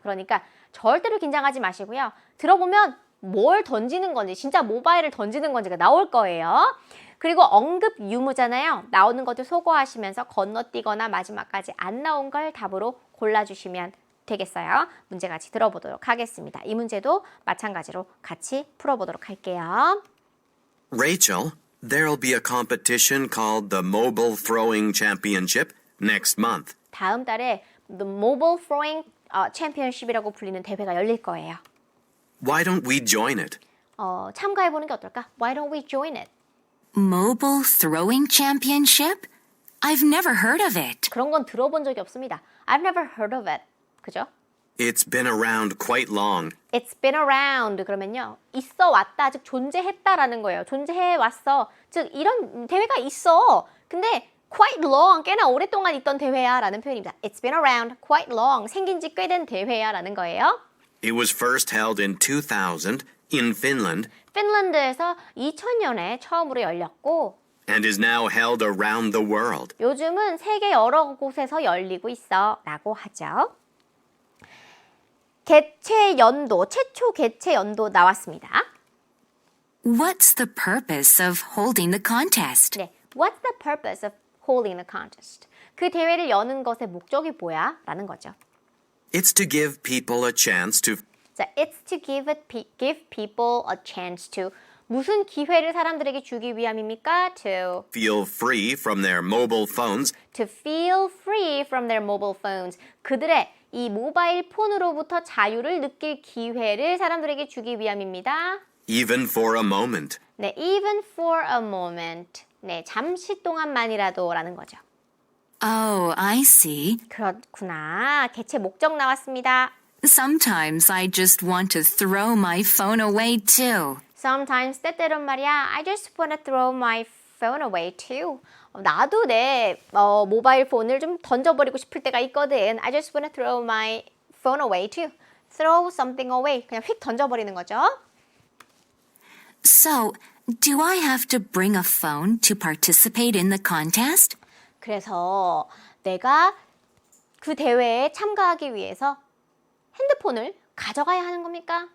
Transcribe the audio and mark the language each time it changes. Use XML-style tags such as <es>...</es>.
<ko>그러니까 절대로 긴장하지 마시고요. 들어보면 뭘 던지는 건지, 진짜 모바일을 던지는 건지가 나올 거예요. 그리고 언급 유무잖아요. 나오는 것도 소거하시면서 건너뛰거나 마지막까지 안 나온 걸 답으로 골라주시면 되겠어요. 문제 같이 들어보도록 하겠습니다. 이 문제도 마찬가지로 같이 풀어보도록 할게요.</ko> <en>Rachel, there'll be a competition called the Mobile Throwing Championship next month.</en> <ko>다음 달에 The Mobile Throwing Championship이라고 불리는 대회가 열릴 거예요.</ko> <en>Why don't we join it?</en> <ko>참가해보는 게 어떨까?</ko> <en>Why don't we join it? Mobile Throwing Championship? I've never heard of it.</en> <ko>그런 건 들어본 적이 없습니다.</ko> <en>I've never heard of it.</en> <ko>그죠?</ko> <en>It's been around quite long. It's been around.</en> <ko>그러면요, 있어 왔다, 즉 존재했다라는 거예요. 존재해 왔어. 즉 이런 대회가 있어. 근데</ko> <en>quite long,</en> <ko>꽤나 오랫동안 있던 대회야라는 표현입니다.</ko> <en>It's been around quite long.</en> <ko>생긴 지 꽤 된 대회야라는 거예요.</ko> <en>It was first held in 2000 in Finland</en> <ko>핀란드에서 2000년에 처음으로 열렸고</ko> <en>and is now held around the world.</en> <ko>요즘은 세계 여러 곳에서 열리고 있어 라고 하죠. 개최 연도, 최초 개최 연도 나왔습니다.</ko> <en>What's the purpose of holding the contest? 네, What's the purpose of holding the contest?</en> <ko>그 대회를 여는 것의 목적이 뭐야? 라는 거죠.</ko> <en>It's to give people a chance to 자, it's to give people a chance to</en> <ko>무슨 기회를 사람들에게 주기 위함입니까?</ko> <en>To feel free from their mobile phones feel free from their mobile phones.</en> <ko>그들의 이 모바일 폰으로부터 자유를 느낄 기회를 사람들에게 주기 위함입니다.</ko> <en>even for a moment. 네, even for a moment.</en> <ko>네, 잠시 동안만이라도 라는 거죠.</ko> <en>Oh, I see.</en> <ko>그렇구나. 개최 목적 나왔습니다.</ko> <en>Sometimes I just want to throw my phone away too.</en> <ko>Sometimes 때때론 말이야.</ko> <en>I just want to throw my phone away too.</en> <ko>나도 내 모바일 폰을 좀 던져버리고 싶을 때가 있거든.</ko> <en>I just want to throw my phone away too. Throw something away.</en> <ko>그냥 휙 던져버리는 거죠.</ko> <en>So, do I have to bring a phone to participate in the contest?</en> <ko>그래서 내가 그 대회에 참가하기 위해서 핸드폰을 가져가야 하는 겁니까?</ko>